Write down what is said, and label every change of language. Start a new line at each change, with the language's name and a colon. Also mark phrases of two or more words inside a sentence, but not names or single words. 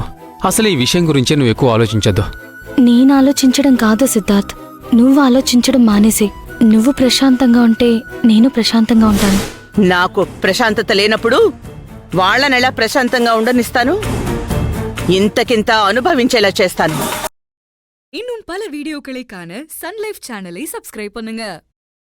Telugu: అసలు ఈ విషయం గురించే నువ్వు ఎక్కువ ఆలోచించద్దు. నేను ఆలోచించడం కాదు సిద్ధార్థ్, నువ్వు ఆలోచించడం మానేసే. నువ్వు ప్రశాంతంగా ఉంటే నేను ప్రశాంతంగా ఉంటాను. నాకు ప్రశాంతత లేనప్పుడు వాళ్ళనెలా ప్రశాంతంగా ఉండనిస్తాను? ఇంతకింత అనుభవించేలా చేస్తాను.
Tamil: இன்னும் பல வீடியோக்களை காண சன் லைஃப் சேனலை சப்ஸ்கிரைப் பண்ணுங்க.